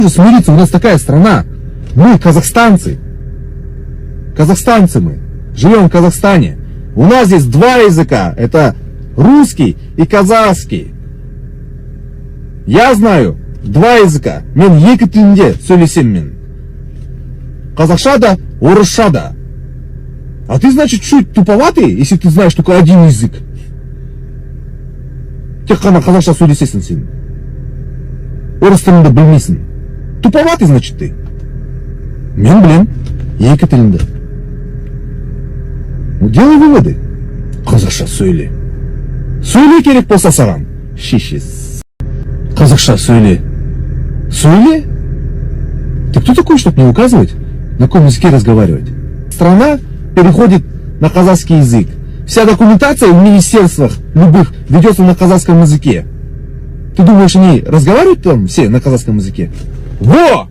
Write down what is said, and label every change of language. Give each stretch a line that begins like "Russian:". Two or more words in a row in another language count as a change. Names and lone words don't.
Russian: смириться, у нас такая страна. Мы казахстанцы. Казахстанцы мы. Живем в Казахстане. У нас здесь два языка. Это русский и казахский. Я знаю два языка.
Kazakh: Мен екі тілінде сөйлесем мен. Казахша да, орысша да.
Russian: А ты, значит, чуть туповатый, если ты знаешь только один язык.
Kazakh: Тек қана қазақша сөйлесесің сен. Орыс тілінде білмейсің.
Russian: Туповатый, значит, ты.
Kazakh: Мен білем екі тілінде.
Russian: Ну, делай выводы.
Kazakh: Қазақша сөйле. Сөйле керек болса саған. Шешес. Казахша сөйле. Сөйле?
Russian: Ты кто такой, чтобы мне указывать, на каком языке разговаривать? Страна переходит на казахский язык. Вся документация в министерствах любых ведется на казахском языке. Ты думаешь, они разговаривают там все на казахском языке? Во!